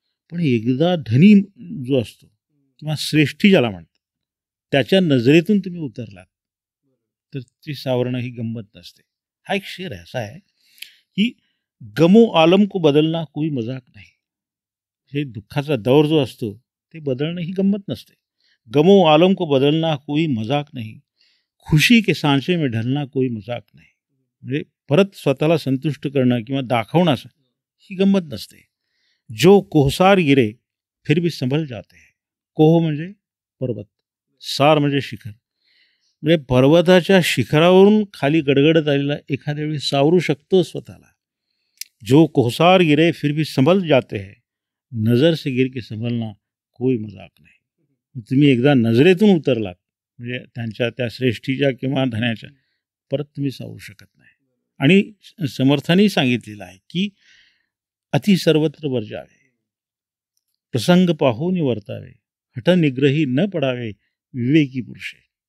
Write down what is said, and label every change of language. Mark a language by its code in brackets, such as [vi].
[mr] पण एकदा धनी जो असतो किंवा श्रेष्ठी ज्याला म्हणतात त्याच्या नजरेतून तुम्ही उतरलात तर ती सावरणं ही गंमत नसते. हा एक शेर आहे, असा आहे की [hi] गमो आलम को बदलना कोई मजाक [mr] नाही. हे दुःखाचा दौर जो असतो ते बदलणं ही गंमत नसते. [hi] गमो आलम को बदलना कोई मजाक नहीं, खुशी के सांचे में ढलना कोई मजाक नाही. [mr] म्हणजे परत स्वतःला संतुष्ट करणं किंवा दाखवणं असं ही गंमत नसते. [hi] जो कोहसार गिरे फिर भी संभल जाते हैं. [mr] कोह म्हणजे पर्वत, सार म्हणजे शिखर. म्हणजे पर्वताच्या शिखरावरून खाली गडगडत आलेला एखाद्या वेळी सावरू शकतो स्वतःला. [hi] जो कोहसार गिरे फिर भी संभल जाते हैं, नजर से गिर के संभलना कोई मजाक नाही. [mr] तुम्ही एकदा नजरेतून उतरलात म्हणजे त्यांच्या त्या श्रेष्ठीच्या किंवा धन्याच्या, परत तुम्ही सावरू शकत नाही. आणि समर्थांनी सांगितलेलं आहे की अति सर्वत्र वर्जावे, प्रसंग पाहून वर्तावे, हठनिग्रही न पडावे, विवेकी पुरुषे.